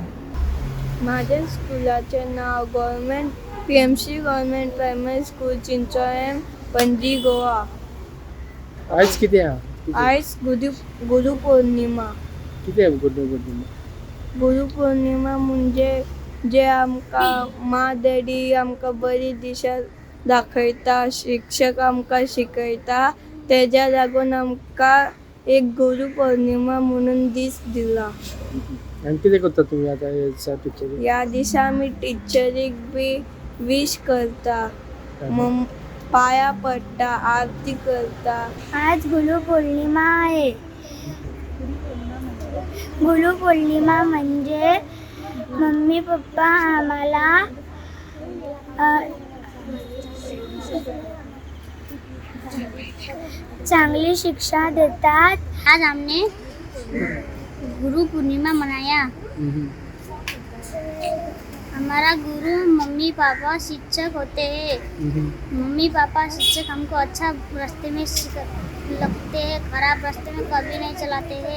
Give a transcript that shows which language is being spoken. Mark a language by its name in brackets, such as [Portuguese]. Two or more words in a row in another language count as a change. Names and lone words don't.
[Marathi] माझ्या स्कूलाचे नाव PMC गव्हर्नमेंट प्रायमरी स्कूल चिंचोळे, पणजी, गोवा. [Konkani] आज किती आहे? आज गुरुपौर्णिमा. किती आहे गुरुपौर्णिमा? गुरुपौर्णिमा म्हणजे जे आमका मा डॅडी आमका बरी दिशा दाखयता, शिक्षक आमका शिकयता, तेज्या लागून आमका एक गुरुपौर्णिमा म्हणून दीस दिला. आणि किती करता तुम्ही आता याचा टीचर? या दिसा आम्ही टीचरीक बी विश करता, मग पाया पडता, आरती करता. [Marathi] आज गुरुपौर्णिमा आहे. गुरुपौर्णिमा म्हणजे मम्मी पप्पा आम्हाला चांगली शिक्षा देतात. [Hindi] आज हमने गुरु पूर्णिमा मनाया. हमारा गुरु मम्मी पापा शिक्षक होते हैं. मम्मी पापा शिक्षक हमको अच्छा रास्ते में लगते हैं, खराब रास्ते में कभी नहीं चलाते हैं.